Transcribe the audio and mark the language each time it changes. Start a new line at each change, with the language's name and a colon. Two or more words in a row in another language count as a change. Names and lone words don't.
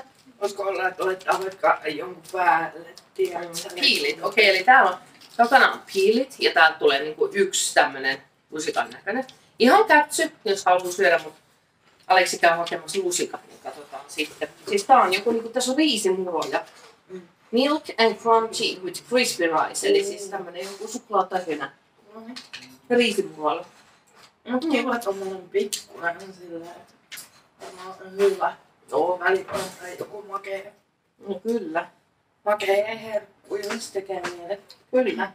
Finnish: Voisiko olla, että olet vaikka jonkun päälle, tiedätkö? Piilit. Okei, eli täällä on, takana on piilit ja täältä tulee niinku yksi tämmönen lusikan näköinen. Ihan kätsy, jos haluaa syödä, mutta Aleksi käy hakemassa lusikat, niin katsotaan sitten. Siis tää on joku, niinku, tässä on riisimuroja.
English: Milk and crunchy with crispy rice,
Finnish: eli siis tämmönen joku suklaatähynä riisimuroilla. Kiva tommonen pikkuinen silleen, että tämä on hyvä. Joo, Välillä on joku makee no kyllä. herkku, jos tekee mielen. Kyllä.